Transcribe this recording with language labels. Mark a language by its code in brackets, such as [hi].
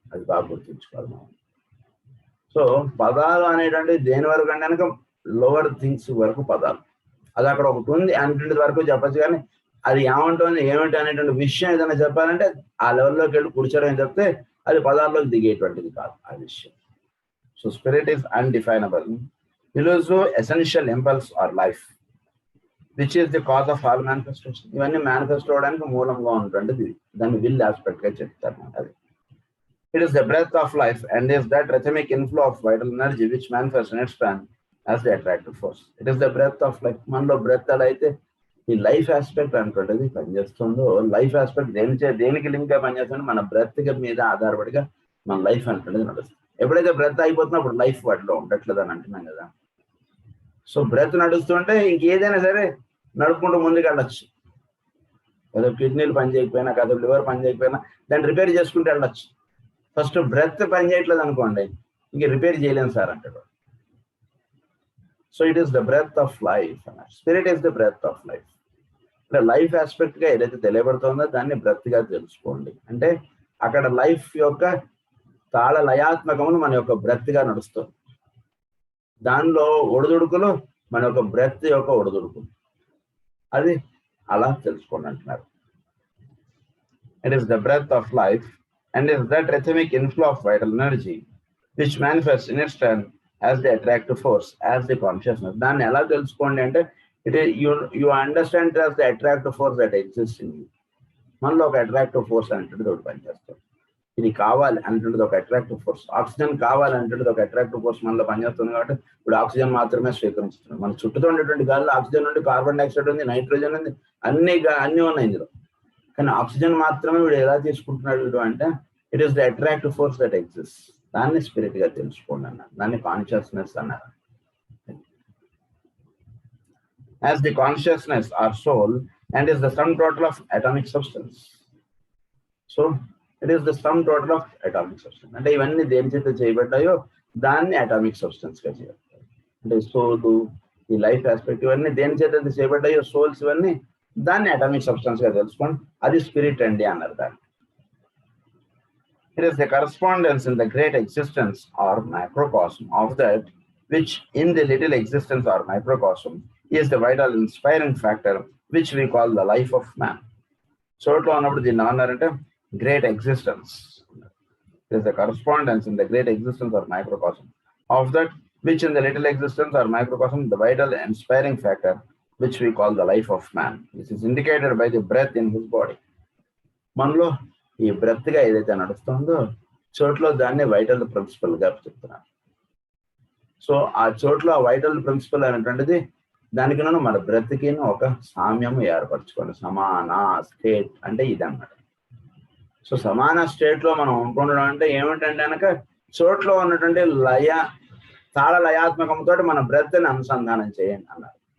[te] అది బాగా గుర్తుంచుకోవాలి మనం. సో పదాలు అనేటువంటి దేని వరకు అంటే కనుక లోవర్ థింగ్స్ వరకు పదాలు, అది అక్కడ ఒకటి ఉంది అనేటువంటి వరకు చెప్పచ్చు, కానీ అది ఏమంటుంది ఏమిటి అనేటువంటి విషయం ఏదైనా చెప్పాలంటే ఆ లెవెల్లోకి వెళ్ళి కూర్చోడం చెప్తే అది పదాల్లోకి దిగేటువంటిది కాదు ఆ విషయం. [en] So spirit is undefinable, elusive, essential impulse or life, which is the cause of all manifestation. [te] ఇవన్నీ మేనిఫెస్ట్ అవడానికి మూలంగా ఉంటుంటుంది, దాన్ని విల్ ఆస్పెక్ట్ గా చెప్తారు. అది [en] It is the breath of life and is that rhythmic inflow of vital energy which manifests in its turn as the attractive force. It is the breath of life. [te] మనలో breath అలా అయితే ఈ life aspect అనుకుంటుంది పనిచేస్తుందో, life aspect దేనికి link గా పనిచేస్తుందో మన బ్రెత్ మీద ఆధారపడిగా మన లైఫ్ అనుకుంటుంది నడుస్తుంది. ఎప్పుడైతే బ్రెత్ అయిపోతుందో అప్పుడు లైఫ్ వాటిలో ఉండట్లేదు అని అంటున్నాం కదా. సో బ్రెత్ నడుస్తుంటే ఇంకేదైనా సరే నడుపుకుంటూ ముందుకు వెళ్ళచ్చు. ఏదో కిడ్నీలు పని చేయకపోయినా, కదా లివర్ పని చేయకపోయినా దాన్ని రిపేర్ చేసుకుంటూ వెళ్ళచ్చు. ఫస్ట్ బ్రెత్ పని చేయట్లేదు అనుకోండి, ఇంక రిపేర్ చేయలేము సార్ అంటాడు. [en] So it is the breath of life. Spirit is the breath of life. [te] అంటే లైఫ్ ఆస్పెక్ట్ గా ఏదైతే తెలియబడుతుందో దాన్ని బ్రెత్ గా తెలుసుకోండి. అంటే అక్కడ లైఫ్ యొక్క తాళ లయాత్మకమును మన యొక్క బ్రెత్ గా నడుస్తుంది. దానిలో ఒడిదుడుకులు మన యొక్క బ్రెత్ యొక్క ఒడిదుడుకులు, అది అలా తెలుసుకోండి అంటున్నారు. [en] It is the breath of life and is that rhythmic inflow of vital energy which manifests in its turn as the attractive force, as the consciousness. [te] దాన్ని ఎలా తెలుసుకోండి అంటే [en] it is you understand it as the attractive force that exists in you. [te] మనలో ఒక attractive force అనేటువంటిది ఒకటి పనిచేస్తుంది. ఇది కావాలి అనేటువంటిది ఒక అట్రాక్టివ్ ఫోర్స్. ఆక్సిజన్ కావాలి అనేటువంటిది ఒక అట్రాక్టివ్ ఫోర్స్ మనలో పనిచేస్తుంది కాబట్టి ఇప్పుడు ఆక్సిజన్ మాత్రమే స్వీకరిస్తున్నాం. మన చుట్టూతో ఉండేటువంటి గాలిలో ఆక్సిజన్ ఉంది, కార్బన్ డైఆక్సైడ్ ఉంది, నైట్రోజన్ ఉంది, అన్ని ఉన్నాయి ఇందులో. కానీ ఆక్సిజన్ మాత్రమే వీడు ఎలా తీసుకుంటున్నాడు వీడు అంటే [en] It is the attractive force that exist. [te] దాన్ని స్పిరిట్ గా తెలుసుకోండి అన్నారు, దాన్ని కాన్షియస్నెస్ అన్నారు. [en] As the consciousness or soul and is the sum total of atomic substance. So it is the sum total of atomic substance. [te] అంటే ఇవన్నీ దేని చేత చేయబడ్డాయో దాన్ని అటామిక్ సబ్స్టెన్స్ గా చేయబడ్డాయి. అంటే సోల్, ఈ లైఫ్ ఆస్పెక్ట్ ఇవన్నీ దేని చేత చేయబడ్డాయో సోల్స్ ఇవన్నీ దాన్ని అటామిక్ సబ్స్టెన్స్ గా తెలుసుకోండి. అది స్పిరిట్ అండి అన్నారు దాన్ని. [en] It is the correspondence in the great existence or microcosm of that which in the little existence or microcosm is the vital inspiring factor which we call the life of man. [te] చోట్లో ఉన్నప్పుడు దీన్ని ఏమన్నారంటే great existence. [en] It is the correspondence in the great existence or microcosm of that which in the little existence or microcosm the vital inspiring factor which we call the life of man. This is indicated by the breath in his body. [te] మనలో ఈ breath గా ఏదైతే నడుస్తుందో చోట్లో దాన్ని vital principal గా చెప్తున్నారు. So ఆ చోట్లో ఆ వైటల్ ప్రిన్సిపల్ అనేటువంటిది దానికి మన బ్రెత్కి ఒక సామ్యం ఏర్పరచుకోండి. సమాన స్టేట్ అంటే ఇది అన్నమాట. సో సమాన స్టేట్ లో మనం ఉంటుండడం అంటే ఏమిటంటే కనుక చోట్లో ఉన్నటువంటి తాళ లయాత్మకంతో మన బ్రెత్ని అనుసంధానం చేయండి అన్నారు.